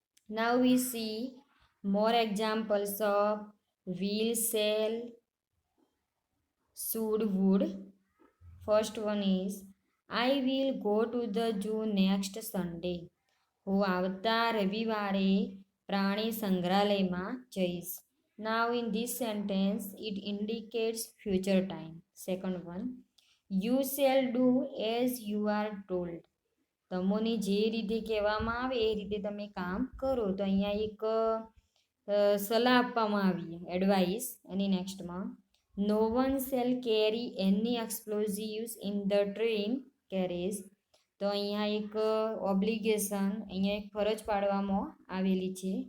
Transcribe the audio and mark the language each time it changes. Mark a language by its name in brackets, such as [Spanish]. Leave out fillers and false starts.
[English] Now we see more examples of will, shall, should, would. First one is I will go to the zoo next Sunday. [Gujarati] હું આવતા રવિવારે પ્રાણી સંગ્રહાલયમાં જઈશ. [English] Now in this sentence it indicates future time. Second one, you shall do as you are told. [Gujarati] તમને જે રીતે કહેવામાં આવે એ રીતે તમે કામ કરો. તો અહીંયા એક સલાહ આપવામાં આવી, advice. Any નેક્સ્ટમાં [English] No one shall carry any explosives in the train carriage. [Gujarati] તો અહીંયા એક ઓબ્લિગેશન, અહીંયા એક ફરજ પાડવામાં આવેલી છે.